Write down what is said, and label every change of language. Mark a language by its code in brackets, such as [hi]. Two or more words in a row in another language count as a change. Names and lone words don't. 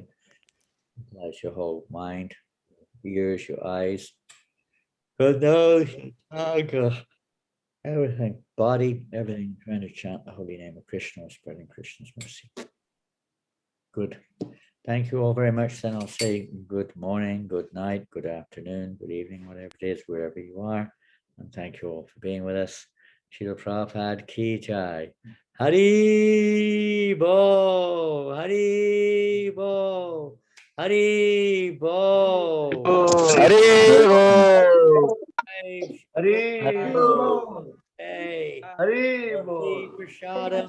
[en] Utilize your whole mind, ears, your eyes, good nose, tongue, everything, body, everything, trying to chant the holy name of Krishna, spreading Krishna's mercy. Good. Thank you all very much. Then I'll say good morning, good night, good afternoon, good evening, whatever it is, wherever you are. And thank you all for being with us. [hi] Srila Prabhupada की जय. [bn] Hari Bo, Hari Bo, Hari Bo. Hari Bo. Hari Bo. [en] Hey. [bn] Hari Bo. Prashadam.